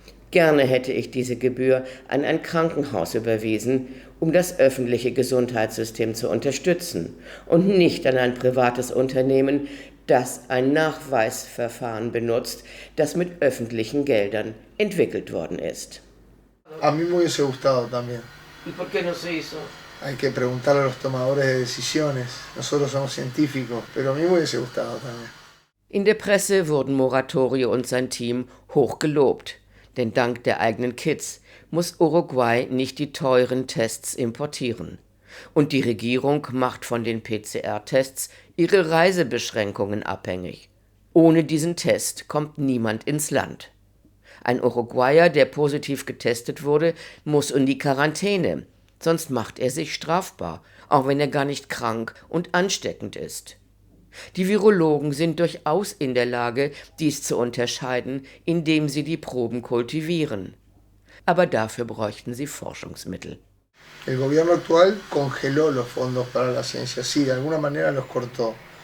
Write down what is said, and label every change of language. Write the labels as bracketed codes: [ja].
[de] Gerne hätte ich diese Gebühr an ein Krankenhaus überwiesen, um das öffentliche Gesundheitssystem zu unterstützen und nicht an ein privates Unternehmen, das ein Nachweisverfahren benutzt, das mit öffentlichen Geldern entwickelt worden ist. [es] A mí me hubiese gustado también. ¿Y por qué no se hizo? Hay que preguntarle a los tomadores de decisiones. Nosotros somos científicos, pero a mí me hubiese gustado también. [de] In der Presse wurden Moratorio und sein Team hoch gelobt. Denn dank der eigenen Kits muss Uruguay nicht die teuren Tests importieren. Und die Regierung macht von den PCR-Tests ihre Reisebeschränkungen abhängig. Ohne diesen Test kommt niemand ins Land. Ein Uruguayer, der positiv getestet wurde, muss in die Quarantäne, sonst macht er sich strafbar, auch wenn er gar nicht krank und ansteckend ist. Die Virologen sind durchaus in der Lage, dies zu unterscheiden, indem sie die Proben kultivieren. Aber dafür bräuchten sie Forschungsmittel. [es] El gobierno actual congeló los fondos para la ciencia, sí, de alguna manera los cortó.